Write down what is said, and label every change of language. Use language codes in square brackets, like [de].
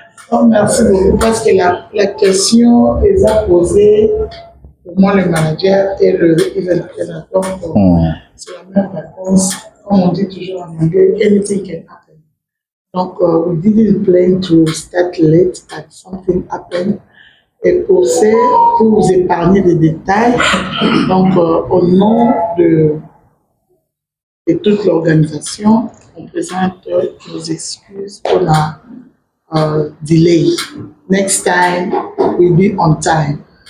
[fr] Oh, merci beaucoup parce que la question est posée pour moi, le manager et le event coordinator. C'est la même réponse. Comme on dit toujours en anglais, [en] anything can happen. [fr] Donc, [en] we didn't plan to start late, but something happened. [fr] Et pour vous épargner des détails, donc au nom de et toute l'organisation. On présente nos excuses pour la delay. [en] Next time, we'll be on time.